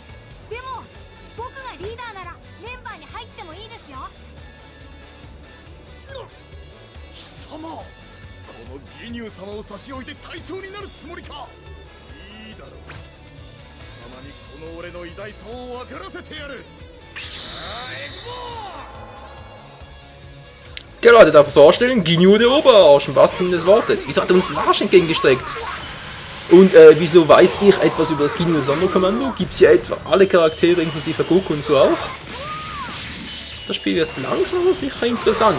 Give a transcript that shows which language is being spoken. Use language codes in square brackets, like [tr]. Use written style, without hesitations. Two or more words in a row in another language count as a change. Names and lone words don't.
[ja] でも僕がリーダーならメンバーに入ってもいいですよ。貴様、この義乳様を差し置いて隊長になるつもりか。いいだろう、貴様にこの俺の偉大さを分からせてやる。さあ行くぞ。 [de] Ja Leute, darf ich vorstellen, Ginyu der Oberarsch, im wahrsten Sinne des Wortes. Wieso hat er uns den Arsch entgegengestreckt? Und wieso weiß ich etwas über das Ginyu Sonderkommando? Gibt es hier etwa alle Charaktere inklusive Goku und so auch? Das Spiel wird langsam aber sicher interessant.